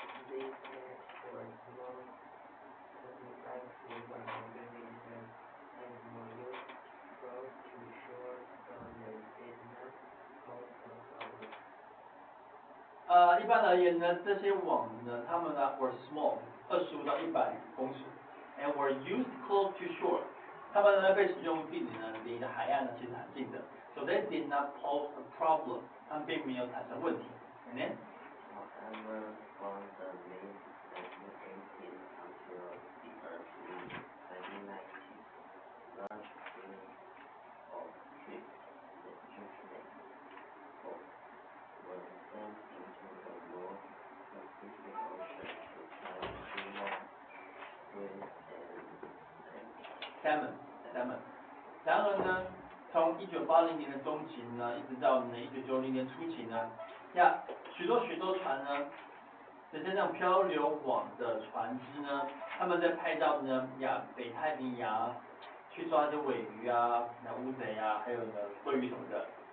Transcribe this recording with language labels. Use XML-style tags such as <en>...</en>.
<en>they catch for small satisfactory organizations and were used close to shore so they did not cause a problem.</en> <zh>一般而言呢，这些网呢，它们呢</zh> <en>were small，</en> <zh>25到100公尺 ，</zh> <en>and were used close to shore。</en> <zh>它们呢被使用地点呢离的海岸呢其实很近的 ，</zh> <en>so they did not pose a problem，</en> <zh>它们并没有产生问题。</zh> <en>And then? However, from the mid 1980s until the early 1990s, large fleets of drift nets were sent into the North Pacific Ocean to catch small squid and salmon。</en> <zh>然而呢，从1980年的中期呢，一直到1990年初期呢，许多船呢，这些那种漂流网的船只呢，他们在派到呢北太平洋去抓一些尾鱼啊、乌贼啊，还有呢鲑鱼什么的。</zh>